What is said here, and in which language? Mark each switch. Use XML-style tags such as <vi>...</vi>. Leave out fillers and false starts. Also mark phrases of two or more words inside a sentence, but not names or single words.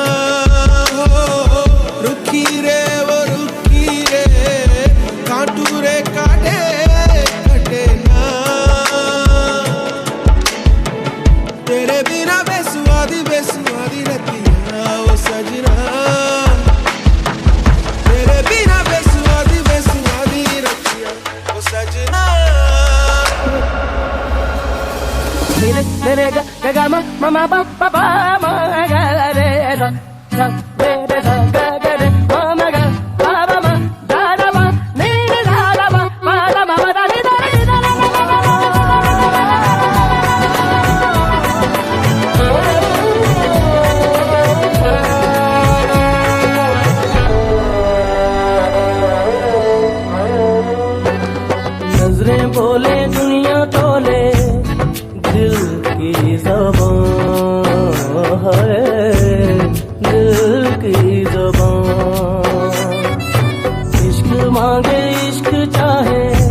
<pa>ਰੁਕੀ ਰੇ ਵੋ ਰੁਕੀ ਰੇ ਕਾਂਟੂ ਰੇ ਕਾਟੇ ਕਟੇ ਨਾ, ਤੇਰੇ ਬਿਨਾ ਬੇਸੁਆਦੀ ਬੇਸੁਆਦੀ ਰਤੀਆਂ ਵੋ ਸਜਣਾ, ਤੇਰੇ ਬਿਨਾ ਬੇਸੁਆਦੀ ਬੇਸੁਆਦੀ ਰਤੀਆਂ ਵੋ ਸਜਣਾ। Re ga ga ma ma ma pa pa pa ma ga re ra ra re ra ga ga re ma ma ga pa pa ma da da ma ni ni da da ma ma da ma da ni da ni da la la la la</pa> <hi>नजरें बोले दुनिया तोले दिल की ज़बान है, दिल की ज़बान, इश्क मांगे इश्क चाहे</hi>